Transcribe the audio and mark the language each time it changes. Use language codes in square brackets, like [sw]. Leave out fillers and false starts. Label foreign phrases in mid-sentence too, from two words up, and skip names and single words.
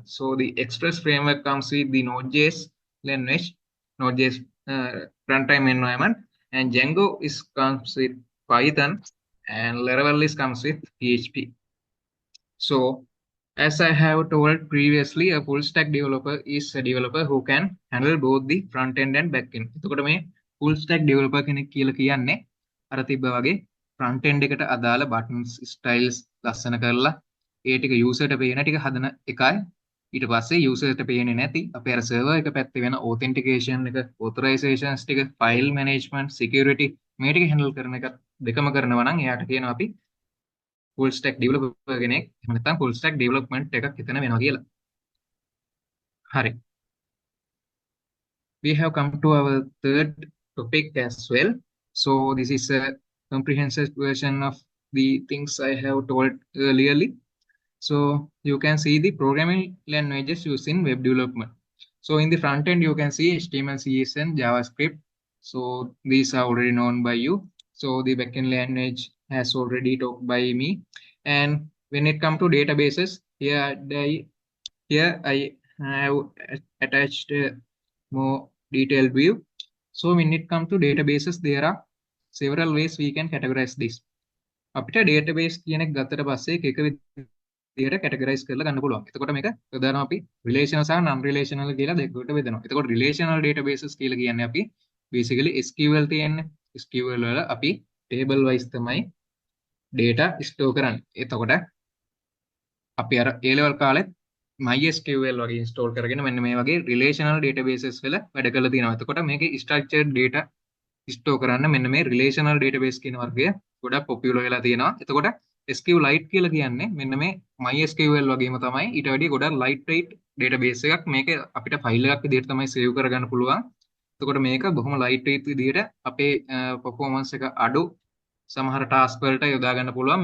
[en] So the Express framework comes with the Node.js language, Node.js runtime environment, and Django comes with Python, and Laravel comes with PHP. So as I have told previously, a full stack developer is a developer who can handle both the front end and back end. [si] එතකොට මේ [en] full stack developer [si] කෙනෙක් කියලා කියන්නේ අර තිබ්බ වගේ [en] front end [si] එකට අදාළ [en] buttons, styles [si] ලස්සන කරලා ඒ ටික user ට පේන ටික හදන එකයි. ඊට පස්සේ user ට පේන්නේ නැති අපේ අර server එක පැත්තේ වෙන authentication එක, authorizations ටික, [en] file management, security [si] මේ ටික handle කරන එක දෙකම කරනවා නම් එයාට කියනවා අපි [en] full stack developer [si] කෙනෙක්. එහෙම නැත්නම් [en] full stack development [si] එකක් එතන වෙනවා කියලා. හරි. [en] We have come to our third topic as well. So this is a comprehensive version of the things I have told earlierly. So you can see the programming languages used in web development. So in the front end, you can see HTML, CSS, and JavaScript. So these are already known by you. So the backend language has already talked by me. And when it comes to databases, here I have attached a more detailed view. So when it comes to databases, there are several ways we can categorize this. [si] අපිට database කියන එක ගත්තට පස්සේ එක විදිහට categorize කරලා ගන්න පුළුවන්. එතකොට මේක ප්‍රධානම අපි relational සහ [en] non relational [si] කියලා දෙකකට බෙදනවා. එතකොට [en] relational databases [si] කියලා කියන්නේ අපි [en] basically SQL [si] තියෙන්නේ. SQL වල අපි [en] table wise [si] තමයි [en] data store [si] කරන්නේ. එතකොට අපි අර [en] A level [si] කාලෙත් MySQL වගේ install කරගෙන මෙන්න මේ වගේ [en] relational databases [si] වල වැඩ කරලා තියෙනවා. එතකොට මේකේ [en] structured data store [si] කරන්න මෙන්න මේ [en] relational database [si] කියන වර්ගය ගොඩක් popular වෙලා තියෙනවා. එතකොට SQLite කියලා කියන්නේ මෙන්න මේ MySQL වගේම තමයි ඊට වැඩිය ගොඩක් [en] lightweight database [si] එකක්. මේක අපිට file එකක් විදිහට තමයි save කරගන්න පුළුවන්. එතකොට මේක බොහොම lightweight විදිහට අපේ performance එක අඩු සමහර task වලට යොදා ගන්න පුළුවන්.